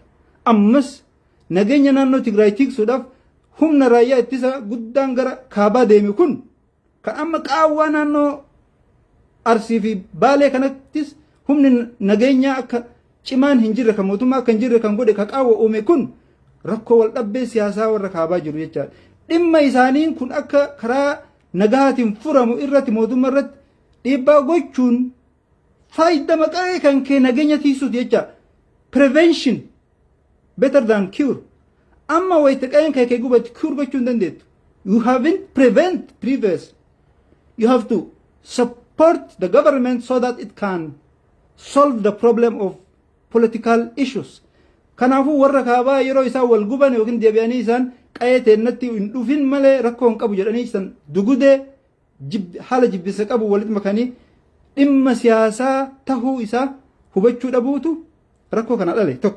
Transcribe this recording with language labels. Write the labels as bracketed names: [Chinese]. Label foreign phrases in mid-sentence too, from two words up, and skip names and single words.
[Oromo] Ammas nageenya naannoo Tigraay tiksuudhaaf humna raayyaa ittisa guddaan gara kaabaa deeme kun kan amma qaawwaa naannoo Arsii fi Baalee kanattis humni nageenyaa akka cimaan hin jirre kan mootummaa akka hin jirre kan godhe ka qaawwa uume kun rakkoo wal dhabbee siyaasaa warra kaabaa jiru jechaadha. Dhimma isaaniin kun akka karaa nagaatiin furamu irratti mootummaa irratti dhiibbaa gochuun faayidaa maqaa kan kee nageenya tiisuuti jecha [English] prevention better than cure. [Oromo] Amma wayita qe'een kee gubatti cure gochuu hin dandeettu. [English] You haven't prevent previous. You have to support the government so that it can solve the problem of political issues. [Oromo] Kanaafuu warra kaabaa yeroo isaan wal guban yookiin deebi'anii isaan qe'ee teennatti hin dhufin malee rakkoo hin qabu jedhanii isaan dugudee haala jibbisa qabu walitti makanii dhimma siyaasaa tahuu isaa hubachuu dhabuutu rakkoo kana dhale tokko.